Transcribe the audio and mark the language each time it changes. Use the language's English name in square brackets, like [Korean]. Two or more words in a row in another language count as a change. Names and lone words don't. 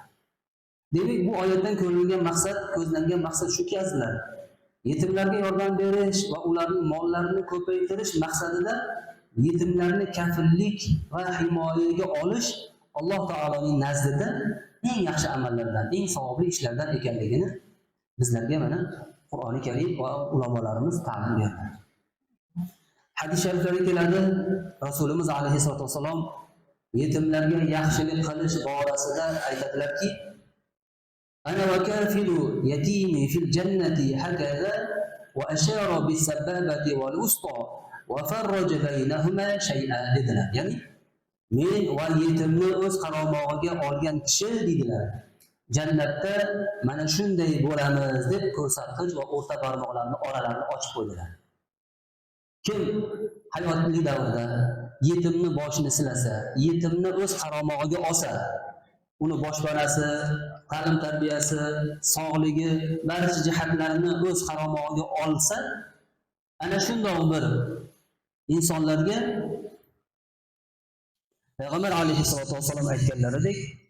[Uzbek] Demak, bu oyatdan ko'rilgan maqsad, ko'zlangan maqsad shuki azizlar, yetimlarga yordam berish va ularning mollarini ko'paytirish maqsadida yetimlarni kafillik va himoyaga olish Alloh taoloning nazdida eng yaxshi amallardan, eng savobli ishlardan ekanligini bizlarga mana Qur'oni Karim va ulamolarimiz ta'lim berdi. Hadis shariflarga keladi, Rasulimiz [Arabic] عليه الصلاة والسلام [Uzbek] yetimlarga yaxshilik qilish borasida aytadilarki, [Arabic] أنا وكافل اليتيم في الجنة هكذا وأشار بالسبابة والوسطى وفرج بينهما شيئا [Uzbek] dedilar. Ya'ni men va yetimni o'z qaromog'iga olgan kishi dedilar. Jannatda mana shunday bo'lamiz deb ko'rsatkich va o'rta barmoqlarini oralarini ochib qo'ydilar. Kim hayotli davrda yetimni boshini silasa, yetimni o'z qaromog'iga olsa, uni boshpanasi, ta'lim tarbiyasi, sog'ligi, barcha jihatlarini o'z qaromog'iga olsa, ana shundoq bir insonlarga Payg'ambar [Arabic] عليه الصلاة والسلام [Uzbek] aytganlaridek,